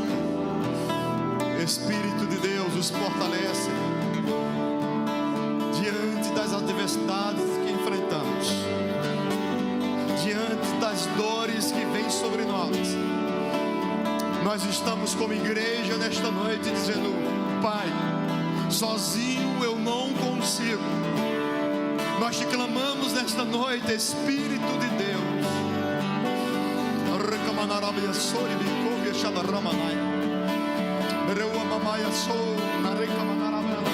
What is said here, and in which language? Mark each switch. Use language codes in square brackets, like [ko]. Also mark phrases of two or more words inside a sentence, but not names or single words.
[pt] Espírito de Deus, nos fortalece diante das adversidades que enfrentamos, diante das dores que vêm sobre nós. Nós estamos como igreja nesta noite dizendo: Pai, sozinho eu não consigo. Nós te clamamos nesta noite, Espírito de Deus. Rekamanarabia sore bikovia shadaramanai. Mereu mamaya so na rekamanarabia.